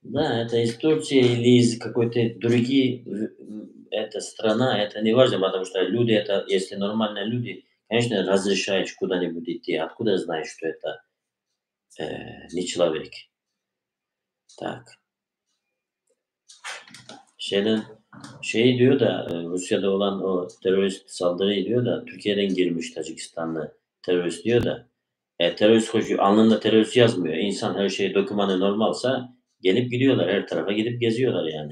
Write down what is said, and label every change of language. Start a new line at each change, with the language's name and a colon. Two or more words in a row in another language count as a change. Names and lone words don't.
Russian: Да, это из Турции или из какой-то другие, это страна, это не важно, потому что люди это, если нормальные люди, конечно, разрешаешь куда-нибудь идти. Откуда знаешь, что это, не человек? Так.
Turkish: Şeyden şey diyor da, Rusya'da olan o terörist saldırıyı diyor da Türkiye'den girmiş Tacikistanlı terörist diyor da, terörist koşuyor, alnında terörist yazmıyor. İnsan her şey dokümanı normalsa gelip gidiyorlar, her tarafa gidip geziyorlar yani.